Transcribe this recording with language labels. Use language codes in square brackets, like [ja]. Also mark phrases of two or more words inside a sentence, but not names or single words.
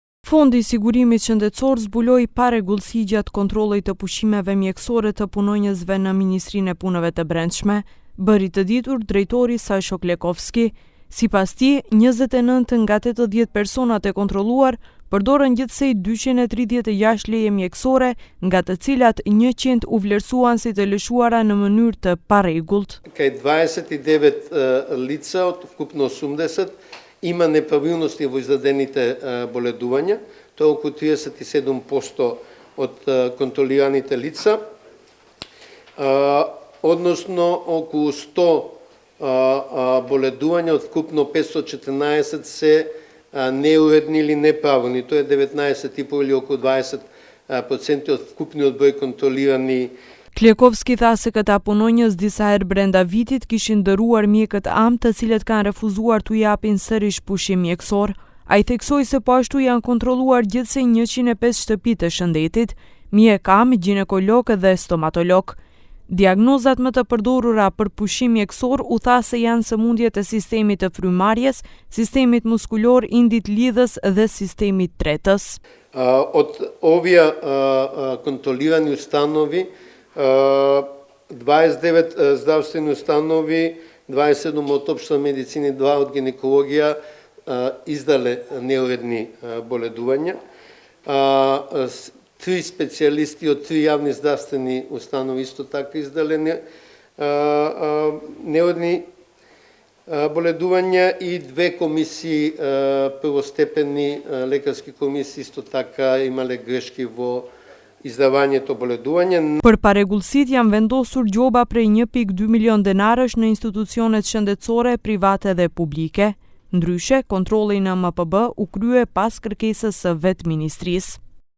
[sq] Fondi i sigurimit shëndetësor zbuloi paregullsi gjatë kontrollit të pushimeve mjekësore të punonjësve në Ministrinë e Punëve të Brendshme, bëri të ditur drejtori Sasho Klekovski. Sipas tij, 29 nga 80 personat e kontrolluar përdorën gjithsej 236 leje mjekësore, nga të cilat 100 u vlerësuan si të lëshuara në mënyrë të parregullt. [mk] Кај 29 лица од вкупно 80 има неправилности во издадените боледувања, тоа е околу 37% од контролираните лица, односно околу 100 боледувања од вкупно 514 се неуредни или неправилни, тоа е 19,5 или околу 20% од вкупниот број контролирани. [sq] Klekovski tha se këta punonjës disa herë brenda vitit kishin dëruar mjekët am të cilët kanë refuzuar t'u japin sërish pushim mjekësor. Ai theksoi se po ashtu janë kontrolluar gjithsej 105 shtëpi të shëndetit, mjek am, ginekolog dhe stomatolog. Diagnozat më të përdorura për pushim mjekësor u tha se janë sëmundjet e sistemit të frymarrjes, sistemit muskulor, indit lidhës dhe sistemit tretës. [mk] Од овие контролирани установи 29 здравствени установи, 27 од општа медицина, 2 од гинекологија издале неуредни боледувања. 3 специјалисти од 3 јавни здравствени установи исто така издале неуредни боледувања и 2 комисии, првостепени лекарски комисии исто така имале грешки во издавањето боледување. [sq] Për paregullësitë janë vendosur gjoba prej 1.2 milion denarësh në institucionet shëndetësore, private dhe publike. Ndryshe, kontrolli në MPB u krye pas kërkesës së vetë ministrisë.